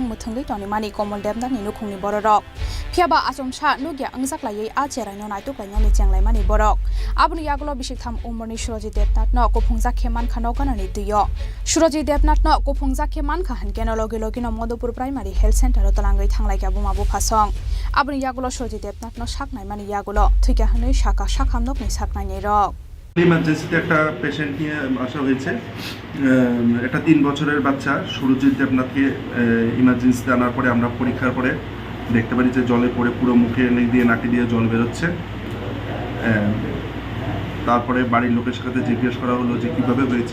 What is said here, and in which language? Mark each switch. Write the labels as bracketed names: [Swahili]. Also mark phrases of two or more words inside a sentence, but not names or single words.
[Kok Borok] मुथुंगै टनि मानि कमल देबनाथनि नुखुंनि बररक फियाबा आजमसा नुगिया अंजाक्लायै आ चेराय न नायतुक्लायनानि चेंलाय मानि बरक आबुनि यागुलो बिसिकथाम उमरनि सुरजित देबनाथ न कुफुंजा खेमान खानो गानानि दैयो सुरजित देबनाथ न कुफुंजा खेमान खा हनकेन लगे लगे न मधुपुर प्राइमारि हेल्थ सेंटर तलांगै थांलायका बुमा बुफासं आबुनि यागुलो सुरजित देबनाथ न साकनाय मानि यागुलो थैका हनै साका साखाम नकनि साकनायनि रक [Bangla] ইমার্জেন্সিতে একটা পেশেন্ট নিয়ে আসা হয়েছে। একটা 3 বছরের বাচ্চা সুরজিৎ দেবনাথকে ইমার্জেন্সিতে আনার পরে আমরা পরীক্ষার পরে দেখতে পারি যে জলে পড়ে পুরো মুখে দিয়ে নাকি দিয়ে জল বেরোচ্ছে। তারপরে বাড়ির লোকের সাথে জিজ্ঞেস করা হলো যে কীভাবে হয়েছে।